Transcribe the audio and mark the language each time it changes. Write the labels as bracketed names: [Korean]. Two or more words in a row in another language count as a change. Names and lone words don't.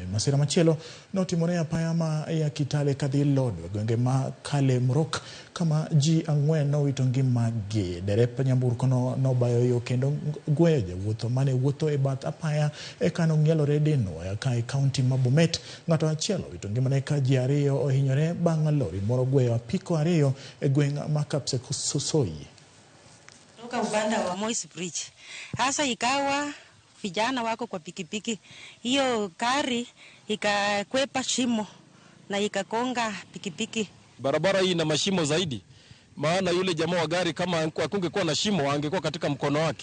[Luo (Kenya and Tanzania)] Masira machielo notimore e apaya ma ya Kitale kadhi Lodwar gwenge ma Kale Murok kama ji 4 nowito ngimagi. Derep nyamburkono nobayo yo kendo gweyo jowuoth mane wuotho e bath apaya e kano ng'ielore Dinwa ka e kaunti ma Bomet. Ng'ato achiel owito ngimane ka ji 2 ohinyore bang' lori moro gweyo apiko 2 e gweng' ma Kapsesoi. [Swahili] Toka upanda wa Moi's Bridge. Hasa ikawa vijana wako kwa pikipiki. Hiyo gari ikakwepa shimo na ikakonga pikipiki. Barabara hii ina mashimo zaidi. Maana yule jamaa wa gari kama akungekuwa na shimo angekuwa katika mkono wake.